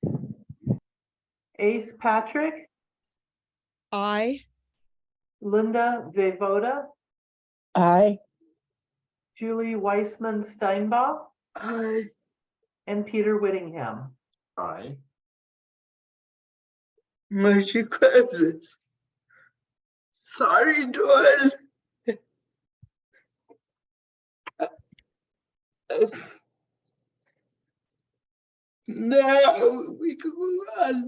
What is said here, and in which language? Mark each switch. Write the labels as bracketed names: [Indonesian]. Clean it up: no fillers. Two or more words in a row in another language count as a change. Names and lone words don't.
[English] Ace Patrick, Aye. Linda Voivoda, Aye. Julie Weissman Steinbach, Aye. and Peter Whittingham. Aye. Motion passes. Sorry, Dawn. Now we can move on